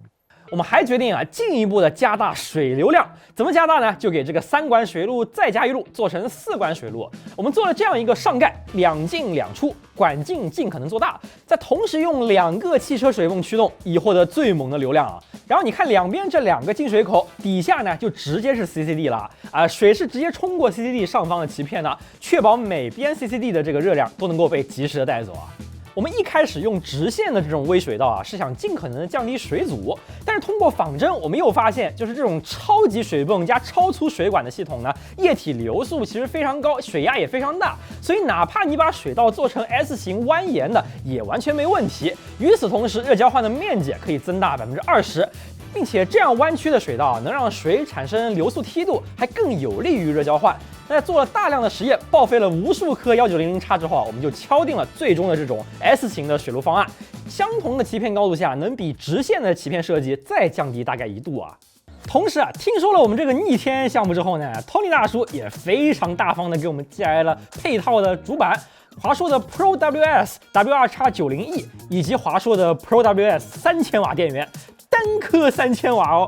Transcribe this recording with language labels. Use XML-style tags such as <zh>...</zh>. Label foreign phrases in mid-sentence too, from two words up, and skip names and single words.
<zh>我們還決定啊，進一步的加大水流量。怎麼加大呢？就給這個3管水路再加一路，做成4管水路。我們做了這樣一個上蓋，2進2出，管徑盡可能做大，再同時用2個汽車水泵驅動，以獲得最猛的流量啊。然後你看兩邊這2個進水口，底下呢就直接是 CCD 了啊，水是直接冲过 CCD 上方的鳍片的，確保每邊 CCD 的這個熱量都能夠被及時的帶走啊。我們一開始用直線的這種微水道啊，是想盡可能的降低水阻，但是通過仿真，我們又發現，就是這種超級水泵加超粗水管的系統呢，液體流速其實非常高，水壓也非常大，所以哪怕你把水道做成 S 型蜿蜒的，也完全沒問題。與此同時，熱交換的面積可以增大20%。並且這樣彎曲的水道能讓水產生流速梯度，還更有利於熱交換。那在做了大量的實驗，報廢了無數顆1900叉之後啊，我們就敲定了最終的這種 S 型的水路方案。相同的鳍片高度下，能比直線的鳍片設計再降低大概1度啊。同時啊，听說了我們這個逆天項目之後呢，Tony 大叔也非常大方的給我們寄來了配套的主板。華碩的 Pro WS WR-X90E 以及華碩的 Pro WS 3000瓦電源，單顆3000瓦哦。</zh>